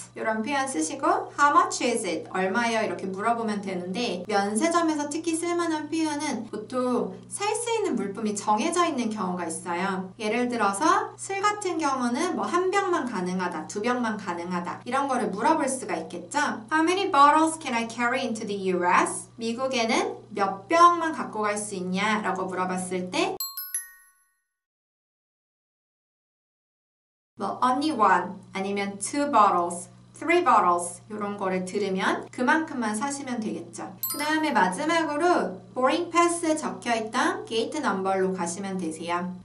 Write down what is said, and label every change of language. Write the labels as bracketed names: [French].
[Korean] 이런 표현 쓰시고 [English] How much is it? [Korean] 얼마예요? 이렇게 물어보면 되는데 면세점에서 특히 쓸만한 표현은 보통 살 수 있는 물품이 정해져 있는 경우가 있어요. 예를 들어서 술 같은 경우는 뭐 한 병만 가능하다, 2병만 가능하다 이런 거를 물어볼 수가 있겠죠. [English] How many bottles can I carry into the US? [Korean] 미국에는 몇 병만 갖고 갈 수 있냐? 라고 물어봤을 때 뭐 only one 아니면 2 bottles, 3 bottles 이런 거를 들으면 그만큼만 사시면 되겠죠. 그 다음에 마지막으로 boarding pass에 적혀있던 gate number로 가시면 되세요.